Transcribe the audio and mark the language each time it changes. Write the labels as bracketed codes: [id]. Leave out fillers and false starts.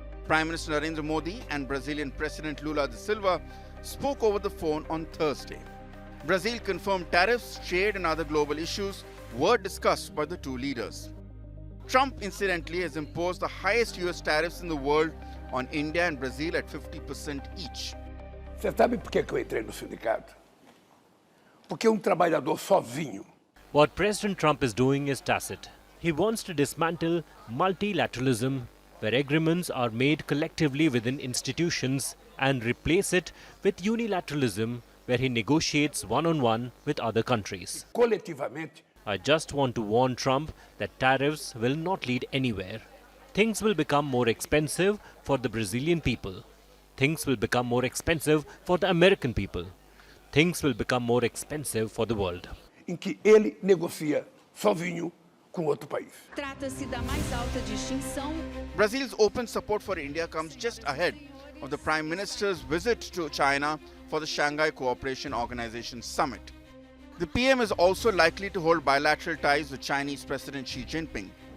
[en] Prime Minister Narendra Modi and Brazilian President Lula da Silva spoke over the phone on Thursday. Brazil confirmed tariffs, trade and other global issues were discussed by the two leaders. Trump, incidentally, has imposed the highest US tariffs in the world on India and Brazil at 50% each. [pt] Você sabe por que eu entrei no sindicato? Porque trabalhador sozinho. [en] What President Trump is doing is tacit. He wants to dismantle multilateralism, where agreements are made collectively within institutions, and replace it with unilateralism, where he negotiates one-on-one with other countries. [pt] Coletivamente. [en] I just want to warn Trump that tariffs will not lead anywhere. Things will become more expensive for the Brazilian people. Things will become more expensive for the American people. Things will become more expensive for the world. [pt] Em que ele negocia sozinho com outro país. Trata-se da mais alta distinção. [en] Brazil's open support for India comes just ahead of the Prime Minister's visit to China for the Shanghai Cooperation Organization summit. The PM is also likely to hold bilateral ties with Chinese President Xi Jinping.